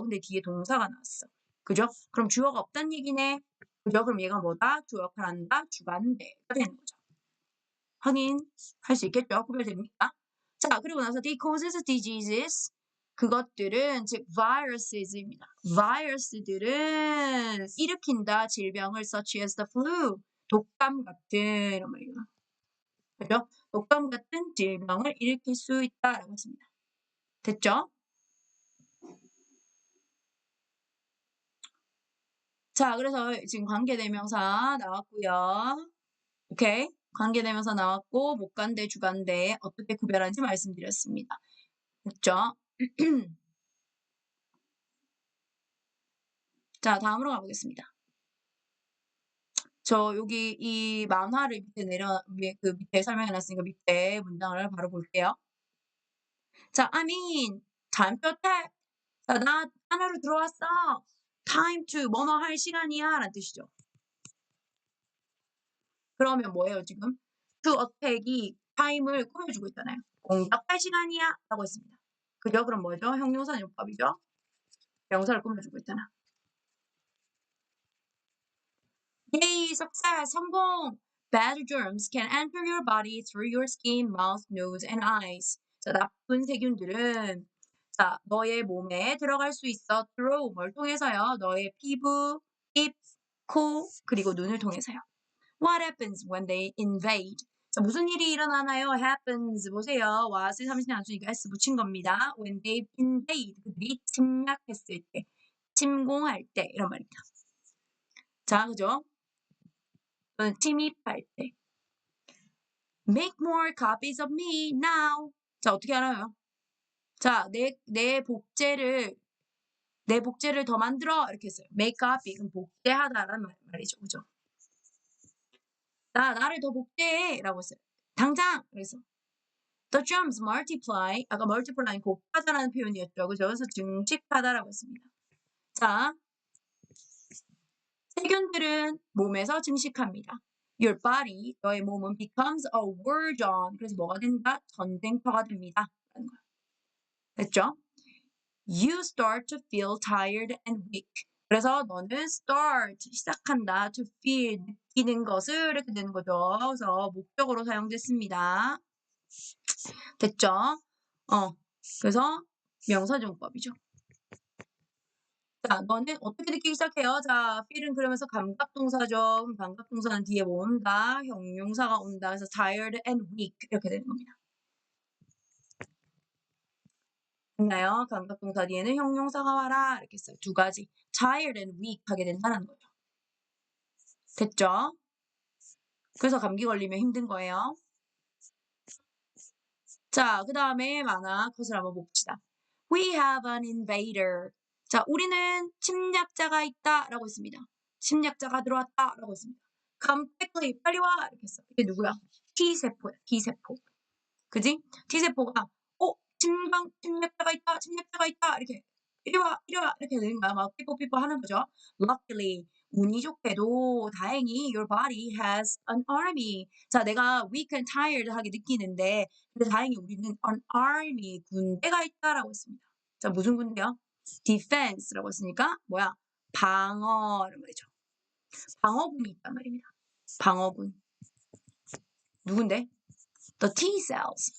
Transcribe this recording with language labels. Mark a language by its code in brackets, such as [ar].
[ko] 근데 뒤에 동사가 나왔어. 그죠? 그럼 주어가 없단 얘기네. 그죠? 그럼 얘가 뭐다? 주어 역할을 한다? 주관대가 되는 거죠. 확인할 수 있겠죠? 구별됩니까? 자, 그리고 나서 [en] they causes diseases. [ko] 그것들은 즉 viruses입니다. virus들은 일으킨다 질병을 [en] such as the flu. [ko] 독감 같은 이런 말이에요. 그죠? 독감 같은 질병을 일으킬 수 있다라고 했습니다. 됐죠? 자, 그래서 지금 관계대명사 나왔고요. 오케이? 관계대명사 나왔고 목관대, 주관대 어떻게 구별하는지 말씀드렸습니다. 됐죠? 자, 다음으로 가보겠습니다. 저 여기 이 만화를 밑에 그 밑에 설명해놨으니까 밑에 문장을 바로 볼게요. 자, [en] I mean, time to attack. [ko] 자, 나 하나로 들어왔어. time to 뭐뭐 할 시간이야 라는 뜻이죠. 그러면 뭐예요 지금? to attack이 time을 꾸며주고 있잖아요. 공격할 시간이야 라고 했습니다. 그죠? 그럼 뭐죠? 형용사 용법이죠? 명사를 꾸며주고 있잖아. [en] Yay, success, [ko] 성공! [en] Bad germs can enter your body through your skin, mouth, nose, and eyes. [ko] 자, 나쁜 세균들은 자, 너의 몸에 들어갈 수 있어. through 뭘 통해서요? 너의 피부, 입, 코, 그리고 눈을 통해서요. [en] What happens when they invade? [ko] 자, 무슨 일이 일어나나요? happens. 보세요. what을 3인칭 안주니까 s 붙인 겁니다. [en] when they invade. [ko] 그들이 침략했을 때, 침공할 때 이런 말입니다. 자, 그죠? 침입할 때. [en] Make more copies of me now. [ko] 자, 어떻게 알아요? 자, 내 복제를 더 만들어. 이렇게 했어요. make copy. 그럼 복제하다라는 말이죠. 그죠? 나를 더 복제해. 라고 했어요. 당장! 그래서. [en] The germs multiply. [ko] 아까 multiply는 곱하다라는 표현이었죠. 그죠? 그래서 증식하다라고 했습니다. 자, 세균들은 몸에서 증식합니다. [en] Your body, [ko] 너의 몸은 [en] becomes a war zone. [ko] 그래서 뭐가 된다? 전쟁터가 됩니다. 라는 거야. 됐죠? [en] You start to feel tired and weak. [ko] 그래서 너는 start, 시작한다, to feel, 느끼는 것을 이렇게 되는 거죠. 그래서 목적으로 사용됐습니다. 됐죠? 그래서 명사용법이죠. 자, 너는 어떻게 느끼기 시작해요? 자, feel은 그러면서 감각동사죠. 감각동사는 뒤에 뭐 온다? 형용사가 온다. 그래서 [en] tired and weak [ko] 이렇게 되는 겁니다. 됐나요? 감각동사 뒤에는 형용사가 와라 이렇게 써요. 두 가지. [en] tired and weak [ko] 하게 된다는 거죠. 됐죠? 그래서 감기 걸리면 힘든 거예요. 자, 그 다음에 만화 컷을 한번 봅시다. [en] We have an invader. [ko] 자, 우리는 침략자가 있다 라고 했습니다. 침략자가 들어왔다 라고 했습니다. [en] Come quickly, [ko] 빨리 와 이렇게 했어. 이게 누구야? T세포야, T세포. 그지? T세포가 침략자가 있다 이렇게 이리 와 이렇게 되는 거야. 막 삐뽀삐뽀 하는 거죠. [en] Luckily, [ko] 운이 좋게도 다행히 [en] your body has an army. [ko] 자, 내가 [en] weak and tired [ko] 하게 느끼는데 근데 다행히 우리는 an army, 군대가 있다라고 했습니다. 자, 무슨 군대요? defense라고 했으니까 뭐야? 방어란 말이죠. 방어군이 있단 말입니다. 방어군. 누군데? [en] The T cells.